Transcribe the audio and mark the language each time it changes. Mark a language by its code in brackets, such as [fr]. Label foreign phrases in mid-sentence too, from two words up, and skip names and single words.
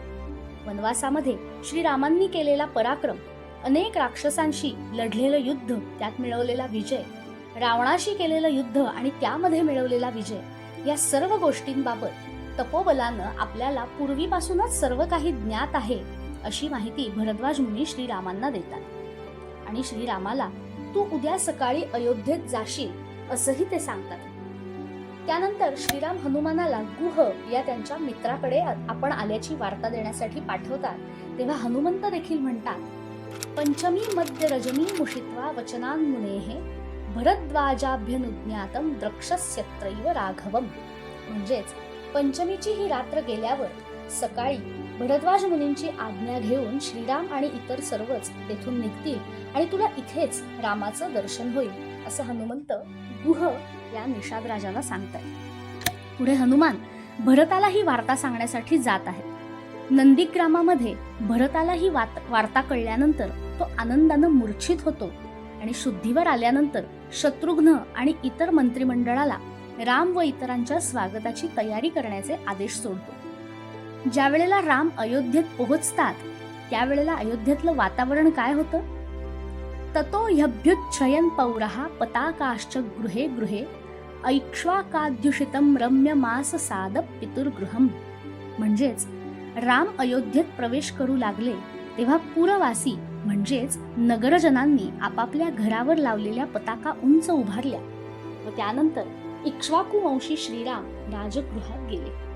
[mr] वनवासामध्ये श्रीरामांनी केलेला पराक्रम, अनेक राक्षसांशी लढलेलं युद्ध, त्यात मिळवलेला विजय, रावणाशी केलेलं युद्ध आणि त्यामध्ये मिळवलेला विजय, या सर्व गोष्टींबाबत तपोबलानं आपल्याला पूर्वीपासूनच सर्व काही ज्ञात आहे अशी माहिती भरद्वाज मुनी श्रीरामांना देतात. आणि श्रीरामाला तू उद्या सकाळी अयोध्येत जाशील असंही ते सांगतात. त्यानंतर श्रीराम हनुमानाला गुह या त्यांच्या मित्राकडे आपण आल्याची वार्ता देण्यासाठी पाठवतात. तेव्हा हनुमंत देखील म्हणतात: [sa] पंचमी मध्य रजनी मुषित्वा वचनान मुनेः भरद्वाजाभ्यनुज्ञातम द्रक्षस्यत्रैव राघवम. [mr] म्हणजेच पंचमीची ही रात्र गेल्यावर सकाळी भरद्वाज मुनींची आज्ञा घेऊन श्रीराम आणि इतर सर्वच तेथून निघतील आणि तुला इथेच रामाचं दर्शन होईल असं हनुमंत गुह या निषाद राजाला सांगतात. पुढे हनुमान भरताला ही वार्ता सांगण्यासाठी जात आहेत. नंदीग्रामामध्ये भरताला ही वार्ता कळल्यानंतर तो आनंदानं मूर्छित होतो आणि शुद्धीवर आल्यानंतर शत्रुघ्न आणि इतर मंत्रिमंडळाला राम व इतरांच्या स्वागताची तयारी करण्याचे आदेश सोडतो. ज्या वेळेला राम अयोध्येत पोहोचतात त्यावेळेला अयोध्येतलं वातावरण काय होतं? [sa] ततो ह्यभ्युच्छयन पौरः पताकाश्च गृहे गृहे ऐक्ष्वाकाद्युषितं रम्य मास साद पितुर्गृहम. [mr] म्हणजेच राम अयोध्येत प्रवेश करू लागले तेव्हा पुरवासी म्हणजेच नगरजनांनी आपापल्या घरावर लावलेल्या पताका उंच उभारल्या व त्यानंतर इक्ष्वाकू वंशी श्रीराम राजगृहात गेले.